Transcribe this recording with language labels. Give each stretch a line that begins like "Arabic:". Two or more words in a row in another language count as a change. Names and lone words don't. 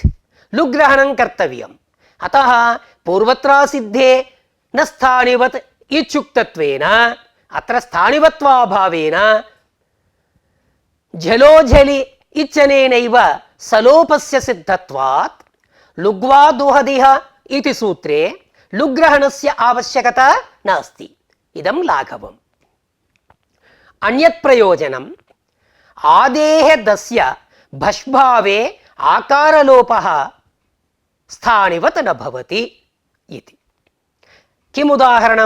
Sanskrit: లుగ్రహణం కర్తవ్యం. అతః పూర్వత్రాసిద్ధే న స్థానివత్ ఇత్యుక్తత్వేన అత్ర స్థానివత్వాభావేన జలోఝలి ఇచ్చనేనైవ సలోపస్య సిద్ధత్వాత్ లుగ్వా దుహదిహ ఇతి సూత్రే लुग्रहणस्य आवश्यकता नास्ति। इदं लाघवम्। अन्यत् प्रयोजनम् आदेः दस्य भष्भावे आकारलोपः स्थानिवत् न भवति इति। किमुदाहरणं?